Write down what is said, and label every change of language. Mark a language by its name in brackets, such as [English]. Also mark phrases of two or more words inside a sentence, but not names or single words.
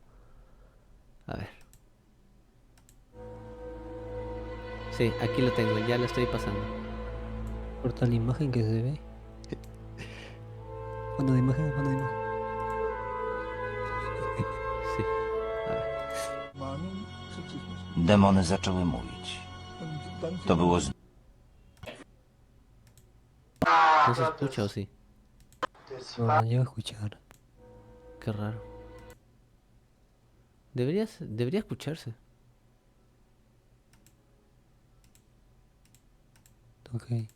[Spanish] A ver. Sí, aquí lo tengo, ya lo estoy pasando. Corta la imagen que se ve. Fondo de imagen, fondo de imagen. Sí, a ver. [Polish] Demony zaczęły mówić. To było z... [Spanish] ¿No se escucha o sí? No, no llego a escuchar. Qué raro. Debería escucharse. Ok.